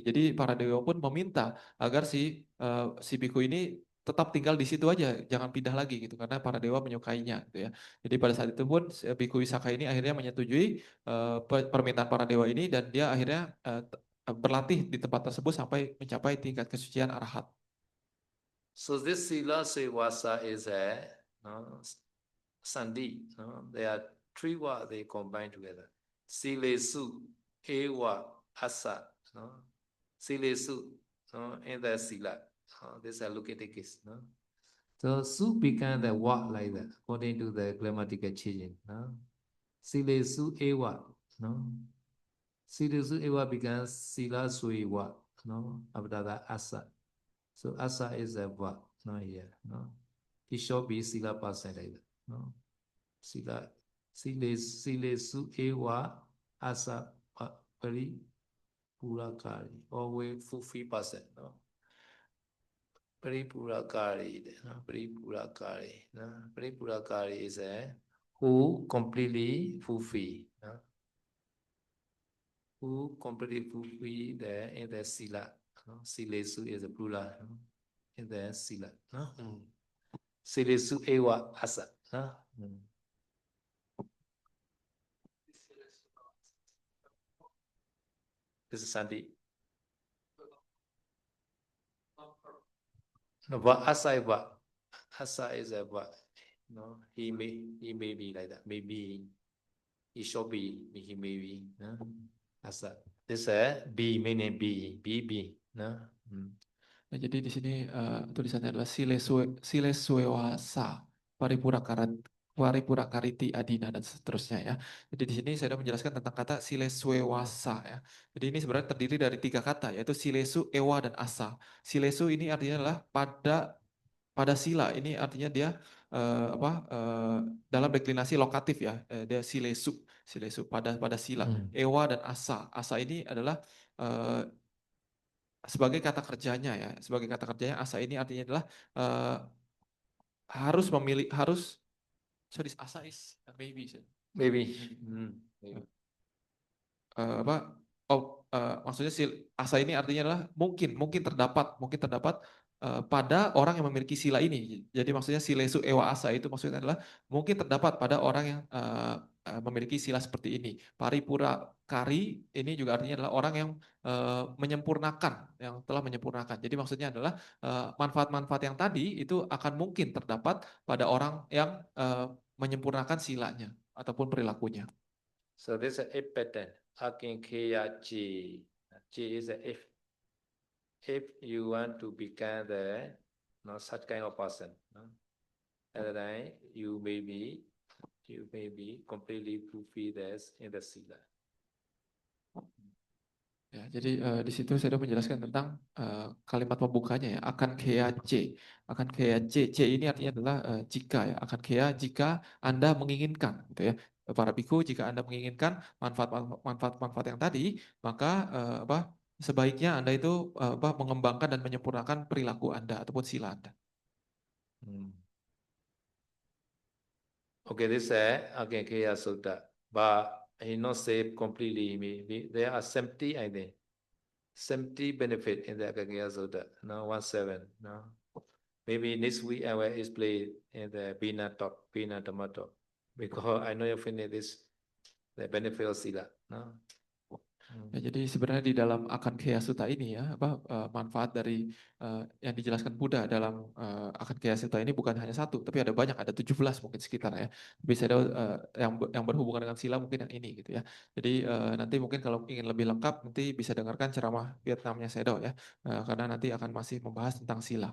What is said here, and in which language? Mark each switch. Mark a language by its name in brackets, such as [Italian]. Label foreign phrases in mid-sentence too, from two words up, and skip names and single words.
[Indonesian] Jadi para dewa pun meminta agar si biku ini tetap tinggal di situ aja, jangan pindah lagi gitu karena para dewa menyukainya gitu ya. Jadi pada saat itu pun biku Wisakha ini akhirnya menyetujui permintaan para dewa ini dan dia akhirnya berlatih di tempat tersebut sampai mencapai tingkat kesucian arahat. [English] So this [Pali] sila sevasa [English] is a sandi. There are 3 words they combine together. [Pali] Silesu, ewa, asa. Silesu, [English] in the sila. This is a located case. So su become the word like that, according to the grammatical change. [Pali] Silesu, ewa. Silesu, ewa [English] becomes [Pali] sila suewa. [English] After that, asa. So asa is a verb, not here. It should be sila person like that. [Pali] Sila, silesu ewa asa pari purakari. [English] Always fulfill person. [Pali] Pari purakari. Pari purakari. Pari purakari [English] is a who completely fulfill. Who completely fulfill in the sila. Silesu is a plural. In the sila. [Pali] Silesu ewa asa. [English] This is Sandi. No, but asa is what? Asa is a what? He may be like that. Maybe he should be. He may be. Asa. This be meaning be. [Indonesian] Nah, jadi di sini tulisannya adalah [Pali] sileswewasa paripura kariti adina [Indonesian] dan seterusnya ya. Jadi di sini saya sudah menjelaskan tentang kata sileswewasa ya. Jadi ini sebenarnya terdiri dari 3 kata yaitu silesu, ewa dan asa. Silesu ini artinya adalah pada sila. Ini artinya dia dalam deklinasi lokatif ya. Dia silesu pada sila. Ewa dan asa. Asa ini adalah sebagai kata kerjanya ya, sebagai kata kerjanya asa ini artinya adalah [English] sorry, asa is maybe. [Indonesian] Maksudnya asa ini artinya adalah mungkin terdapat pada orang yang memiliki sila ini. Jadi maksudnya [Pali] silesu ewa asa [Indonesian] itu maksudnya adalah mungkin terdapat pada orang yang memiliki sila seperti ini. Paripura kari ini juga artinya adalah orang yang yang telah menyempurnakan. Jadi maksudnya adalah manfaat-manfaat yang tadi itu akan mungkin terdapat pada orang yang menyempurnakan silanya ataupun perilakunya. [English] So this is a if pattern. [Pali] Akin Kya G. [English] G is a if. If you want to become the no, such kind of person. No? At that time, you may be completely fulfilled as in the sila. [Indonesian] Ya, jadi di situ saya sudah menjelaskan tentang kalimat pembukanya ya, [Pali] akan kea C. Akan kea C. [Indonesian] C ini artinya adalah jika ya, [Pali] akan kea [Indonesian] jika Anda menginginkan gitu ya. Para biku, jika Anda menginginkan manfaat-manfaat yang tadi, maka sebaiknya Anda itu mengembangkan dan menyempurnakan perilaku Anda ataupun sila Anda. [English] Okay, this is again Kaya Sutta, but he not say completely. Maybe there are 70, I think, 70 benefit in the Kaya Sutta. No, 17. No, maybe next week I will explain in the Bina talk, Bina Dhamma talk, because I know you finish this the benefit of sila. No. [Indonesian] Ya, jadi sebenarnya di dalam akan kaya sutta ini ya, manfaat dari yang dijelaskan Buddha dalam akan kaya sutta ini bukan hanya satu, tapi ada banyak, ada 17 mungkin sekitar ya. Tapi saya tahu yang berhubungan dengan sila mungkin yang ini gitu ya. Jadi nanti mungkin kalau ingin lebih lengkap nanti bisa dengarkan ceramah Vietnamnya Sedo ya, karena nanti akan masih membahas tentang sila.